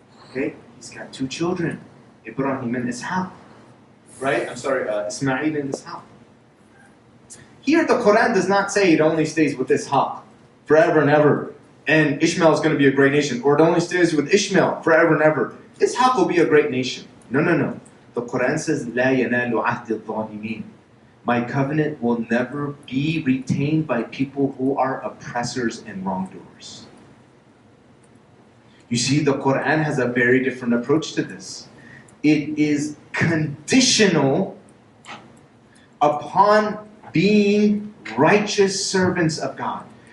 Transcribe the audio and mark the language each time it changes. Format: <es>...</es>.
<en>Okay, he's got 2 children, Ibrahim and Ishaq. Right? I'm sorry, Ismail and Ishaq. Here the Quran does not say it only stays with Ishaq forever and ever, and Ishmael is going to be a great nation, or it only stays with Ishmael forever and ever. Ishaq will be a great nation. No.</en> <ar>The Quran says, لا ينال عهد الظالمين.</ar> <en>My covenant will never be retained by people who are oppressors and wrongdoers. You see, the Quran has a very different approach to this. It is conditional upon being righteous servants of God.</en>